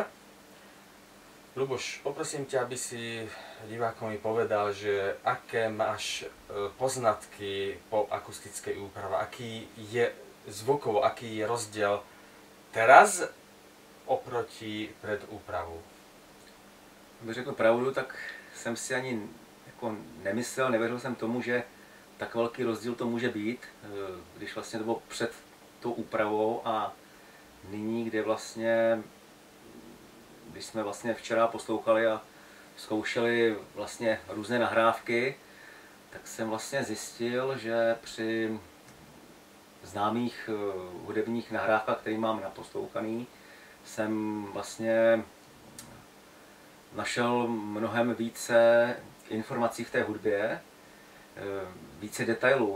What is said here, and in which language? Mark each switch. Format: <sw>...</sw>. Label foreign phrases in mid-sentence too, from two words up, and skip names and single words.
<sk>Ľuboš, poprosím ťa, aby si divákom mi povedal, že aké máš poznatky po akustickej úprave, aký je zvukovo, aký je rozdiel teraz oproti pred úpravou.</sk> <cs>Aby řekl pravdu, tak jsem si ani jako nemyslel, nevěřil jsem tomu, že tak velký rozdíl to může být, když vlastně to bylo před tou úpravou a nyní, kde vlastně, když jsme vlastně včera poslouchali a zkoušeli vlastně různé nahrávky, tak jsem vlastně zjistil, že při známých hudebních nahrávkách, které mám naposlouchaný, jsem vlastně našel mnohem více informací v té hudbě, více detailů.</cs>